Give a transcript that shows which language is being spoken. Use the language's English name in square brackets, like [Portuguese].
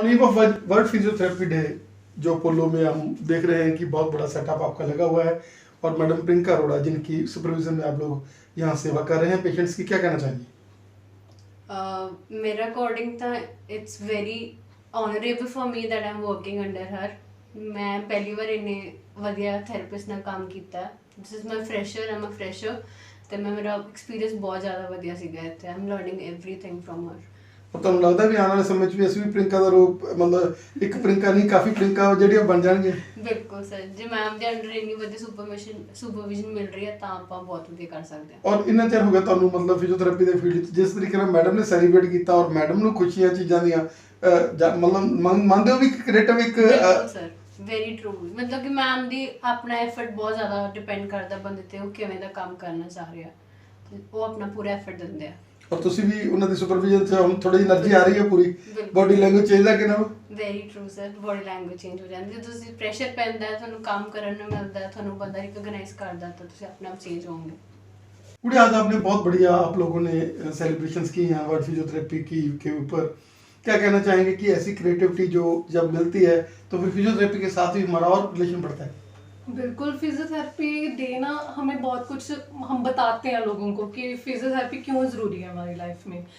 [Hindi] On eve of world physiotherapy day जो पोलो में हम देख रहे हैं कि बहुत बड़ा सेटअप आपका लगा हुआ है, और मैडम प्रियंका अरोड़ा जिनकी सुपरविजन में आप लोग यहाँ सेवा कर रहे हैं पेशेंट्स की, क्या कहना चाहिए? [English] मेरे अकॉर्डिंग ਤਾਂ it's very honourable for me that I am working under her. [Punjabi] मैं पहली बार ਇੰਨੇ ਵਧੀਆ ਥੈਰੇਪਿਸਟ ਨਾਲ ਕੰਮ ਕੀਤਾ। [English] this is my fresher, I'm a fresher, [Punjabi] ਤੇ ਮੇਰਾ ਐਕਸਪੀਰੀਅੰਸ ਬਹੁਤ ਜ਼ਿਆਦਾ ਵਧੀਆ ਸੀਗਾ ਇੱਥੇ। [English] I am learning everything from her. [Punjabi] और ਤੁਹਾਨੂੰ ਲੱਗਦਾ ਵੀ ਆਉਣ ਵਾਲੇ ਸਮੇਂ 'ਚ ਵੀ ਅਸੀਂ ਵੀ ਪ੍ਰਿੰਕਾ ਦਾ ਰੂਪ, ਮਤਲਬ ਇੱਕ ਪ੍ਰਿੰਕਾ ਨਹੀਂ ਕਾਫੀ ਪ੍ਰਿੰਕਾ ਜਿਹੜੀਆਂ ਬਣ ਜਾਣਗੇ? ਬਿਲਕੁਲ ਸਰ, ਜੇ ਮੈਮ ਦੇ ਅੰਡਰ ਇੰਨੀ ਵਧੀਆ ਸੁਪਰਵਿਜ਼ਨ ਮਿਲ ਰਹੀ ਹੈ ਤਾਂ ਆਪਾਂ ਬਹੁਤ ਵਧੀਆ ਕਰ ਸਕਦੇ ਹਾਂ। ਔਰ ਇੰਨਾ ਚਿਰ ਹੋ ਗਿਆ ਤੁਹਾਨੂੰ ਮਤਲਬ ਫਿਜ਼ੀਓਥੈਰੇਪੀ ਦੇ ਫੀਲਡ 'ਚ, ਜਿਸ ਤਰੀਕੇ ਨਾਲ ਮੈਡਮ ਨੇ ਸੈਲੀਬ੍ਰੇਟ ਕੀਤਾ ਔਰ ਮੈਡਮ ਨੂੰ ਖੁਸ਼ੀਆਂ ਚੀਜ਼ਾਂ ਦੀਆਂ ਮਤਲਬ ਮੰਨਦੇ ਹੋ ਵੀ ਕ੍ਰੀਏਟਿਵ ਇੱਕ ਬਿਲਕੁਲ ਸਰ, [English] Very true. [Punjabi] ਮਤਲਬ ਕਿ ਮੈਮ ਦੀ ਆਪਣਾ ਐਫਰਟ ਬਹੁਤ ਜ਼ਿਆਦਾ ਡਿਪੈਂਡ ਕਰਦਾ ਬੰਦੇ ਤੇ, ਉਹ ਕਿਵੇਂ ਦਾ ਕੰਮ ਕਰਨਾ ਚਾਹ ਰਿਹਾ ਤੇ ਉਹ ਆਪਣਾ ਪੂਰਾ ਐਫਰਟ ਦਿੰਦੇ ਆ। ਔਰ ਤੁਸੀਂ ਵੀ ਉਹਨਾਂ ਦੀ ਸੁਪਰਵਿਜ਼ਨ 'ਚ ਹੁਣ ਥੋੜੀ એનર્ਜੀ ਆ ਰਹੀ ਹੈ ਪੂਰੀ, ਬੋਡੀ ਲੈਂਗੁਏਜ ਚੇਂਜ ਆ ਕਿ ਨਾ? [English] very true sir, [Punjabi] body language change ਹੋ ਜਾਂਦੀ ਹੈ। ਤੁਸੀਂ ਪ੍ਰੈਸ਼ਰ ਪੈਂਦਾ ਹੈ, ਤੁਹਾਨੂੰ ਕੰਮ ਕਰਨ ਨੂੰ ਮਿਲਦਾ है, ਤੁਹਾਨੂੰ ਬੰਦਾ रिकॉग्नाइज करता है, तो ਤੁਸੀਂ [Hindi] अपने आप चेंज होंगे। पूरे आज आपने बहुत बढ़िया आप लोगों ने सेलिब्रेशंस की हैं वर्ल्ड फिजियोथेरेपी की के ऊपर। क्या कहना चाहेंगे कि ऐसी क्रिएटिविटी जो जब मिलती है तो फिर फिजियोथेरेपी के साथ भी हमारा और रिलेशन बढ़ता है? बिल्कुल, फिजियोथेरेपी देना हमें बहुत कुछ हम बताते हैं लोगों को कि फिजियोथेरेपी क्यों ज़रूरी है हमारी लाइफ में।